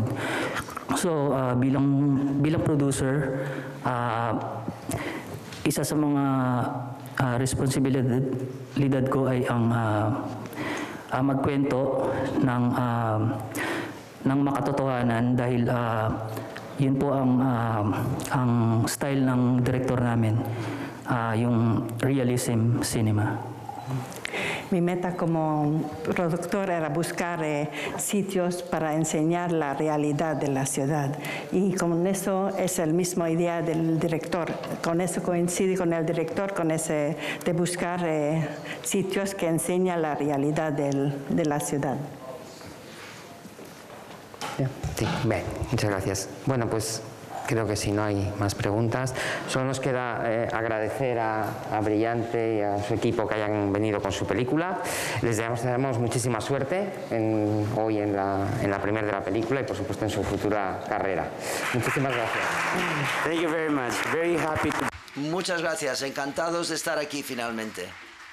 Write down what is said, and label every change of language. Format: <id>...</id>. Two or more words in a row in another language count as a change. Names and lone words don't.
<tl>So bilang producer, isa sa mga responsibilidad ko ay ang magkwento ng makatotohanan dahil yun po ang style ng director namin, yung</tl> <en>realism cinema.</en> <es>Mi meta como productor era buscar sitios para enseñar la realidad de la ciudad, y con eso es el mismo idea del director. Con eso coincide con el director, con ese de buscar sitios que enseñan la realidad de la ciudad. Sí, bien, muchas gracias. Bueno, pues creo que si no hay más preguntas, solo nos queda agradecer a Brillante y a su equipo que hayan venido con su película. Les deseamos muchísima suerte hoy en la premiere de la película y por supuesto en su futura carrera. Muchísimas gracias.</es> <en>Thank you very much. Very happy to...</en> <es>Muchas gracias, encantados de estar aquí finalmente.</es>